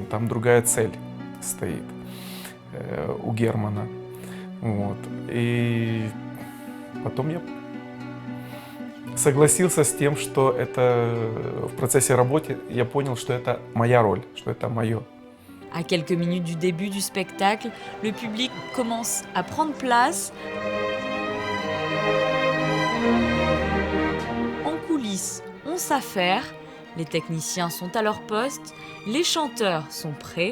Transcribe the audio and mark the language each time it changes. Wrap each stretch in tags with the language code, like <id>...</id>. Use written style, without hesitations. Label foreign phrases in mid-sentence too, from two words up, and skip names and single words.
<ru>Там другая цель стоит у Германа. Вот. И потом я согласился с тем, что это в процессе работы я понял, что это моя роль, что это мое.</ru> <fr>À quelques minutes du début du spectacle, le public commence à prendre place. En coulisses, on s'affaire. Les techniciens sont à leur poste. Les chanteurs sont prêts.</fr>